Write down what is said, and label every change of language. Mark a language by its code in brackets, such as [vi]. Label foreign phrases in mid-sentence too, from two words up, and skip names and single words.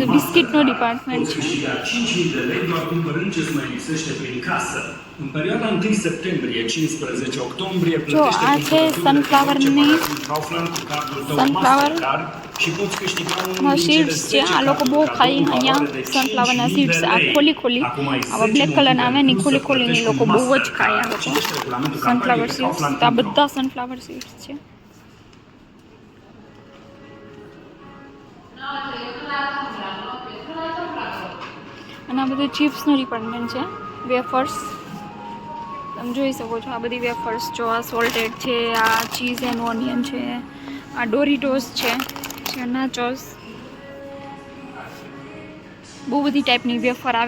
[gu] બધું [en] biscuitનો department [ro] Poți [gu] છે. [ro] câștiga 5.000 de lei doar cumpărând ce-ți mai lipsește prin casă. În perioada 1 septembrie 15 octombrie plătește [gu] આ છે sunflower-ની [ro] Kaufland cu cardul tău [gu] sunflower [ro] Mastercard și poți câștiga unul din [gu] સીડ્સ [ro] cele [gu] છે. [ro] 10 [gu] આ લોકો બહુ [ro] carduri [gu] ખાય [ro] cadou în [gu] અહીંયા [ro] valoare de [gu] સનફ્લાવરના [ro] 5.000 [gu] સીડ્સ. [ro] de [gu] આ [ro] lei. [gu] ખોલી [ro] Acum ai [gu] આવા [ro] 10 [en] black colorના [gu] આવે ને [ro] motive [gu] ખોલી [ro] să [gu] ખોલીને એ [ro] plătești [gu] લોકો [ro] cu [gu] બહુ જ [ro] Mastercard. [gu] ખાય આ લોકો. [ro] Citește regulamentul [gu] સનફ્લાવર [ro] campaniei pe [gu] સીડ્સ, આ [ro] kaufland.ro. [gu] બધા [en] sunflower seeds [gu] છે. અને આ બધું [en] chipsનું department [gu] છે. વેફર્સ તમે જોઈ શકો છો. આ બધી વેફર્સ જો, આ સોલ્ટેડ છે, આ [en] cheese and onion [gu] છે, આ ડોરિટોસ છે, નાચોસ, બહુ બધી [en] typeની wafer [gu] આવે.